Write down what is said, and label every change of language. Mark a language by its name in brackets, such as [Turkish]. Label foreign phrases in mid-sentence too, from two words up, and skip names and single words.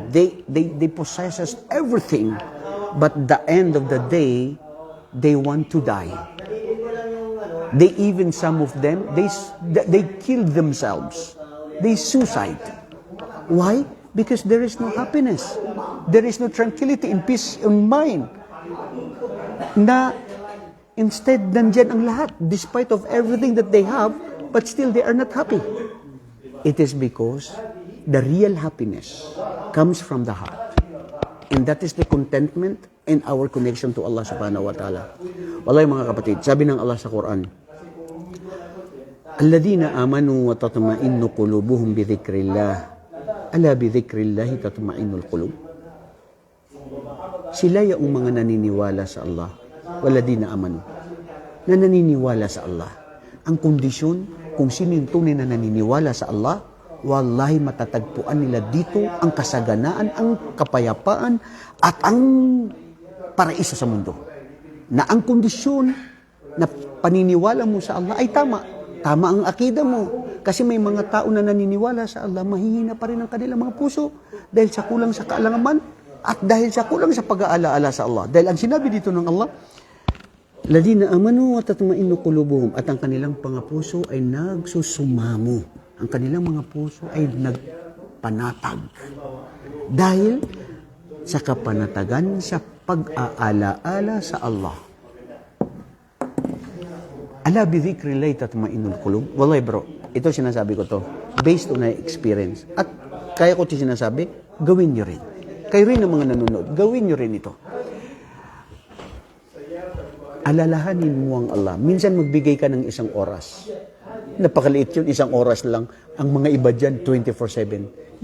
[English] They possess everything. But the end of the day, they want to die. They even, some of them, they kill themselves. They suicide. Why? Because there is no happiness. There is no tranquility and peace in mind. [Filipino] Na instead, nandyan ang lahat, [English] despite of everything that they have, but still they are not happy. It is because the real happiness comes from the heart. And that is the contentment and our connection to Allah [Arabic] سبحانه وتعالى. [Filipino] Wallahi mga kapatid, sabi ng Allah sa Quran, [Arabic] الذين آمنوا وتطمئن قلوبهم بذكر الله. ألا بذكر الله تطمئن القلوب. [Filipino] Sila yung mga naniniwala sa Allah. [Arabic] والذين آمنوا. [Filipino] Na naniniwala sa Allah. Ang kondisyon, kung sino yung tunay na naniniwala sa Allah, wallahi matatagpuan nila dito ang kasaganaan, ang kapayapaan, at ang paraiso sa mundo. Na ang kondisyon na paniniwala mo sa Allah ay tama. Tama ang akida mo. Kasi may mga tao na naniniwala sa Allah, mahihina pa rin ang kanilang mga puso dahil sa kulang sa kaalaman at dahil sa kulang sa pag-aalaala sa Allah. Dahil ang sinabi dito ng Allah, [Arabic] الذين آمنوا وتطمئن قلوبهم, [Filipino] at ang kanilang mga puso ay nagsusumamo. Ang kanilang mga puso ay nagpanatag. Dahil sa kapanatagan sa pag-aalaala sa Allah. [Arabic] ألا بذكر الله تطمئن القلوب. [Filipino] Wallahi bro, ito sinasabi ko to [English] based on my experience. [Filipino] At kaya ko ito sinasabi, gawin nyo rin. Kayo rin ang mga nanonood, gawin nyo rin ito. Alalahanin mo ang Allah. Minsan magbigay ka ng isang oras. Napakaliit yun, isang oras lang. Ang mga iba dyan, 24/7.